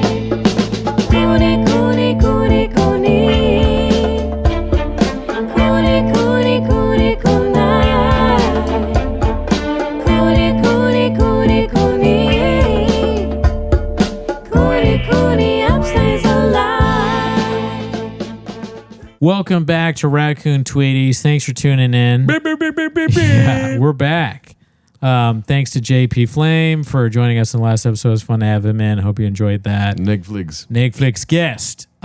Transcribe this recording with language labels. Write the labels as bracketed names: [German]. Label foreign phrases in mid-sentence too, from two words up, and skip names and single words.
[English] Cooney, Cooney, Cooney, Cooney. Cooney, Cooney, Cooney, Cooney. Cooney, Cooney, Cooney, Cooney. Cooney, Cooney, upstays alive. Welcome back to Raccoon Tweeties. Thanks for tuning in. Yeah, we're back. Thanks to JP Flame for joining us in the last episode. It was fun to have him in. Hope you enjoyed that. Netflix guest.